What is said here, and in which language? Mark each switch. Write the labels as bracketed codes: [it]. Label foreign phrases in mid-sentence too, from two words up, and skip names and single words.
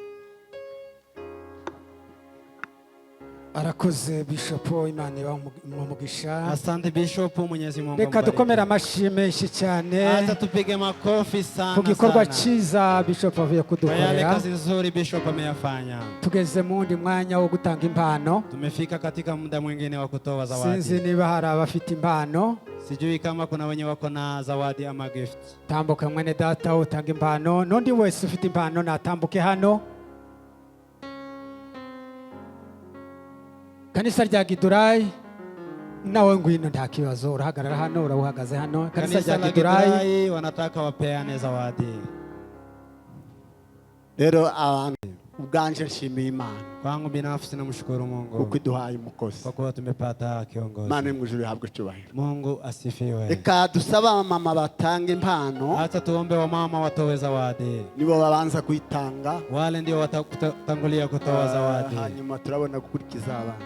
[rw] Arakoze Bishop, Imana ibahe umugisha. [sw] Asante Bishop, Mwenyezi Mungu. [rw] Reka dukomere amashyi menshi cyane. [sw] Hata tupige makofi sana. [rw] Ku gikorwa cyiza Bishop avuye kudukorera. [sw] Yale kazi nzuri Bishop ameyafanya. [rw] Tugeze mu ndi mwanya wo gutanga impano. [sw] Tumefika katika muda mwingine wa kutoa zawadi. [rw] Sinzi niba hari abafite impano. [sw] Sijui kama kuna wenye wako na zawadi ama gift. [rw] Tambuka mwene data utanga impano. Nundi wese ufite impano natambuke hano. Kanisa rya Gidurayi nawe ngwino nta kibazo, urahagarara hano, urahagaze hano. [sw] Kanisa rya Gidurayi wanataka wapeane zawadi. [rw] Rero abantu ubwanje nshimiye Imana. [sw] Kwangu binafsi namshukuru Mungu [rw] kuko iduhaye umukozi. [sw] Kwa kuwa tumepata kiongozi. [rw] Imana mw'ijuru ihabwe icyubahiro. [sw] Mungu asifiwe. [rw] Reka dusaba mama batanga impano. [sw] Hata tuombe wa mama watoe zawadi. [rw] Nibo babanza kuitanga. [sw] Wale ndio watatangulia kutoa zawadi. [rw] Hanyuma turabona gukurikiza abana.